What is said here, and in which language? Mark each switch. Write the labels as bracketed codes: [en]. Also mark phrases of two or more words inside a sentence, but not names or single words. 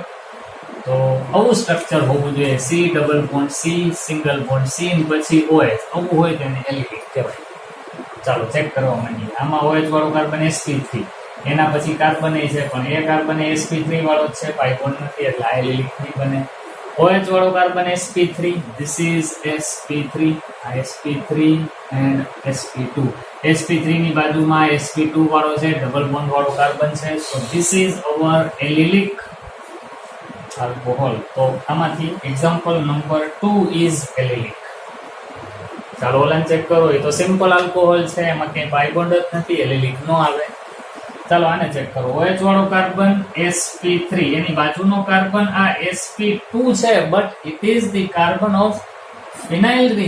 [gu] તો આવું સ્ટ્રક્ચર હોવું જોઈએ. C [en] double bond [gu] C, [en] single bond [gu] C પછી OH. આવું હોય તો એને એલિલિક કહેવાય. ચાલો ચેક કરવા માંડીએ. આમાં OH વાળો કાર્બન sp3, એના પછી કાર્બન એ છે પણ એ કાર્બન sp3 વાળો જ છે, [en] pi bond [gu] નથી એટલે આ એલિલિક નહીં બને. OH વાળો કાર્બન sp3, [en] this is sp3, sp3 and sp2. [gu] sp3 ની બાજુમાં sp2 વાળો છે, [en] double bond [gu] વાળો કાર્બન છે. [en] so this is our allylic alcohol. [gu] તો આમાંથી [en] example number 2 is allylic. [gu] ચાલો ઓલાને ચેક કરો. એ તો [en] simple alcohol [gu] છે, એમાં ક્યાંય [en] pi bond [gu] જ નથી, એલિલિક નો આવે. ચાલો આને ચેક કરો. OH વાળો કાર્બન sp3, એની બાજુનો કાર્બન આ sp2 છે, [en] but it is the carbon of phenyl ring.